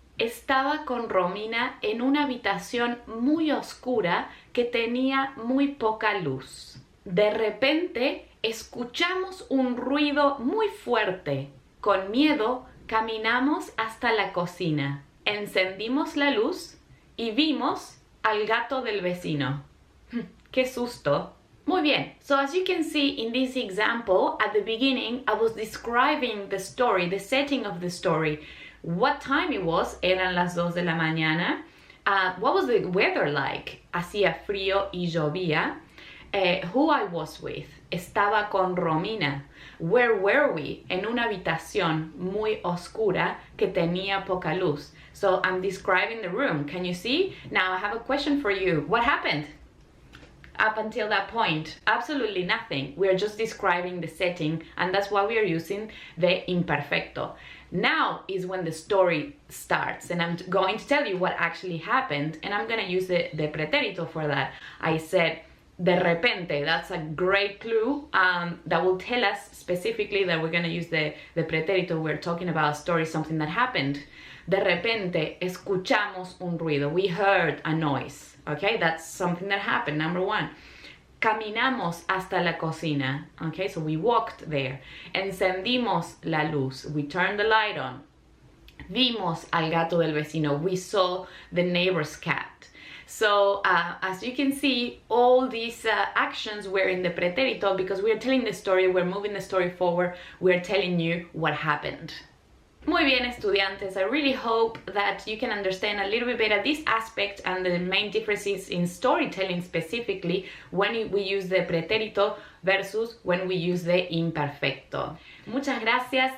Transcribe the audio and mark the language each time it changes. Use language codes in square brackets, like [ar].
[es] Estaba con Romina en una habitación muy oscura que tenía muy poca luz. De repente escuchamos un ruido muy fuerte. Con miedo caminamos hasta la cocina. Encendimos la luz y vimos al gato del vecino. ¡Qué susto! [en] Muy bien, so as you can see in this example, at the beginning I was describing the story, the setting of the story. What time it was, [es] eran las 2 de la mañana. [en] What was the weather like? [es] Hacía frío y llovía. [en] Who I was with, [es] estaba con Romina. [en] Where were we? [es] En una habitación muy oscura que tenía poca luz. [en] So I'm describing the room. Can you see? Now I have a question for you. What happened? Up until that point, absolutely nothing. We're just describing the setting, and that's why we are using the imperfecto. Now is when the story starts, and I'm going to tell you what actually happened, and I'm going to use the pretérito for that. I said, de repente. That's a great clue that will tell us specifically that we're going to use the pretérito. We're talking about a story, something that happened. [es] De repente, escuchamos un ruido. [en] We heard a noise. Okay, that's something that happened, number one. [es] Caminamos hasta la cocina. [en] Okay, so we walked there. [es] Encendimos la luz. [en] We turned the light on. [es] Vimos al gato del vecino. [en] We saw the neighbor's cat. So as you can see, all these actions were in the pretérito because we're telling the story, we're moving the story forward, we're telling you what happened. [es] Muy bien, estudiantes. [en] I really hope that you can understand a little bit better this aspect and the main differences in storytelling specifically when we use the pretérito versus when we use the imperfecto. [es] Muchas gracias.